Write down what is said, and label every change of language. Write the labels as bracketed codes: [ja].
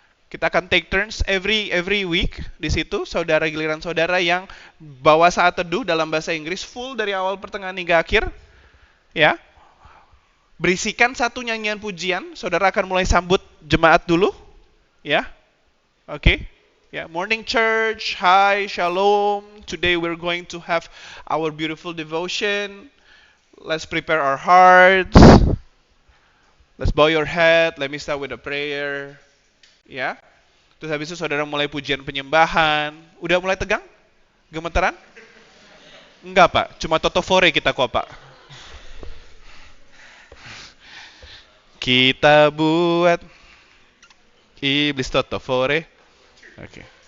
[id] Kita akan [en] take turns every week [id] di situ. Giliran saudara yang bawa saat teduh dalam bahasa Inggris full dari awal pertengahan hingga akhir, ya. Berisikan satu nyanyian pujian. Saudara akan mulai sambut jemaat dulu, ya. [en] Oke. Ya, morning church. Hi, shalom. Today we're going to have our beautiful devotion. Let's prepare our hearts. Let's bow your head. Let me start with a prayer. [id] Ya. Terus habis itu saudara mulai pujian penyembahan. Udah mulai tegang? Gemeteran? Enggak, Pak. Cuma totofore kita kok, Pak. Kita buat iblis totofore. Oke.